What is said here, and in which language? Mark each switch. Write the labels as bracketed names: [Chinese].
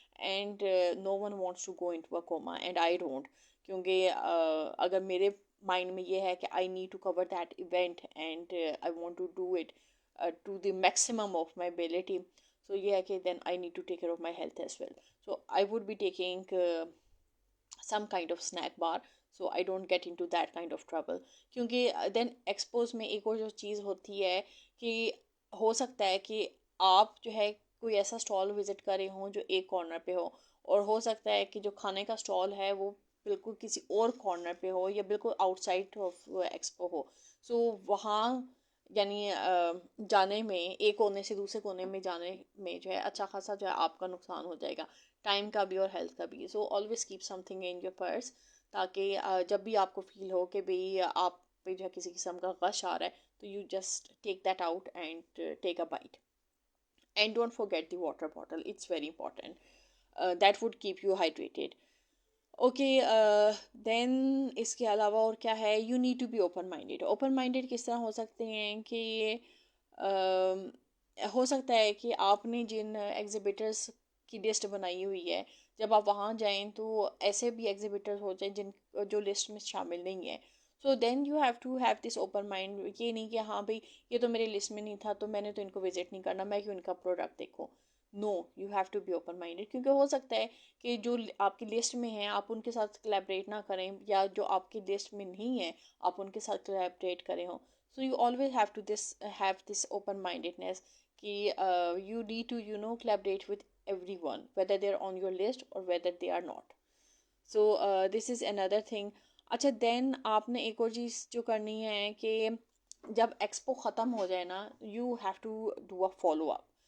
[English] and no one wants to go into a coma and I don't, [Urdu] کیونکہ اگر میرے mind میں یہ ہے کہ [English] I need to cover that event and I want to do it to the maximum of my ability, [Urdu] سو یہ ہے کہ [English] Then I need to take care of my health as well. So I would be taking some kind of snack bar, so I don't get into that kind of trouble. [Urdu] کیونکہ دین expose میں ایک اور جو چیز ہوتی ہے کہ ہو سکتا ہے کہ آپ جو ہے کوئی ایسا اسٹال وزٹ کرے ہوں جو ایک کارنر پہ ہو, اور ہو سکتا ہے کہ جو کھانے کا اسٹال ہے وہ بالکل کسی اور کارنر پہ ہو یا بالکل آؤٹ سائڈ آف ایکسپو ہو. سو وہاں یعنی جانے میں ایک کونے سے دوسرے کونے میں جانے میں جو ہے اچھا خاصا جو ہے آپ کا نقصان ہو جائے گا, ٹائم کا بھی اور ہیلتھ کا بھی. [English] so always keep something in your purse, [Urdu] تاکہ جب بھی آپ کو فیل ہو کہ بھئی آپ پہ جو ہے کسی قسم کا غش آ رہا ہے تو [English] You just take that out and take a bite. And don't forget the water bottle, it's very important. That would keep you hydrated. [Urdu] Okay then اس کے علاوہ اور کیا ہے, [English] You need to be open minded. [Urdu] Open minded کس طرح ہو سکتے ہیں کہ ہو سکتا ہے کہ آپ نے جن ایگزیبیٹرس کی لسٹ بنائی ہوئی ہے, جب آپ وہاں جائیں تو ایسے بھی ایگزیبیٹرز ہو جائیں جن جو لسٹ میں شامل نہیں ہے. [English] so then you have to have this open mind, [Urdu] یہ نہیں کہ ہاں بھائی یہ تو میرے لسٹ میں نہیں تھا تو میں نے تو ان کو وزٹ نہیں کرنا, میں کیوں ان کا پروڈکٹ دیکھوں. [English] no, you have to be open minded, [Urdu] کیونکہ ہو سکتا ہے کہ جو آپ کی لسٹ میں ہیں آپ ان کے ساتھ کلیبریٹ نہ کریں, یا جو آپ کی لسٹ میں نہیں ہے آپ ان کے ساتھ کلیبریٹ کریں ہوں. [English] So you always have this open mindedness کہ you need to collaborate with everyone, whether they are on your list or whether they are not. So this is another thing. [Urdu] اچھا دین آپ نے ایک اور چیز جو کرنی ہے کہ جب ایکسپو ختم ہو جائے نا, [English] You have to do a follow up.